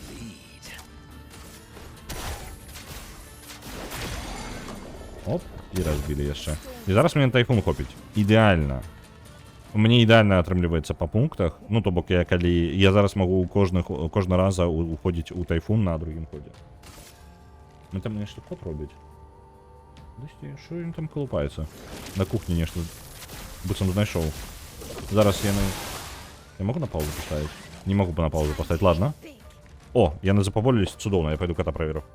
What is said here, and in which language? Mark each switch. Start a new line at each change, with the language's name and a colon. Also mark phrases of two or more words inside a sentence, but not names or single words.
Belarusian: Оп, і разбілі яшчэ. І зараз мне тайфун хопіць. Ідэальна. Мне ідэальна атрымліваецца па пунктах. Ну, то бок, я зараз магу кожны раза уходзіць у тайфун на другім ходзе. Ну там нешта кот робіць.
Ukrainian: Що він там колупається?
Belarusian: На кухні нешта быццам знайшоў.
Russian: Зараз я могу на паузу поставить? Не могу на паузу поставить, ладно.
Belarusian: О, яны запаволілись, цудоўна,
Russian: я пойду кота проверю.